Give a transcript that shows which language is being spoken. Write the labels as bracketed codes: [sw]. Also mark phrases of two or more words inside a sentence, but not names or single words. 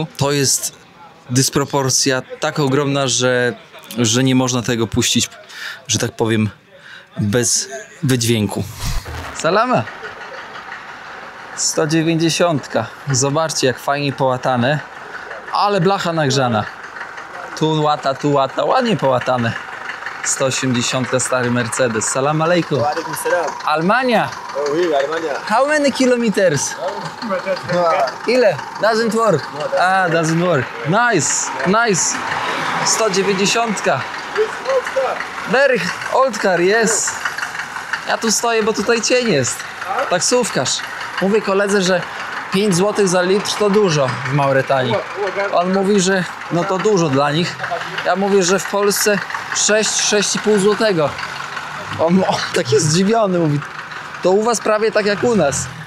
[pl] To jest dysproporcja tak ogromna, że nie można tego puścić, że tak powiem, bez wydźwięku. [ar] Salama! 190. [pl] Zobaczcie, jak fajnie połatane. Ale blacha nagrzana. Tu łata. Ładnie połatane. 180. Stary Mercedes. [ar] سلام عليكم. عليكم سلام. Almania. [fr] Oh, oui, Almania. [en] How many kilometers? Ile? Doesn't work. Doesn't work. Nice. 190. Very old car, yes. [pl] Ja tu stoję, bo tutaj cień jest. Taksówkarz. Mówię koledze, że 5 zł za litr to dużo w Mauretanii. On mówi, że no to dużo dla nich. Ja mówię, że w Polsce 6,5 zł. On tak jest zdziwiony, mówi, to u was prawie tak jak u nas.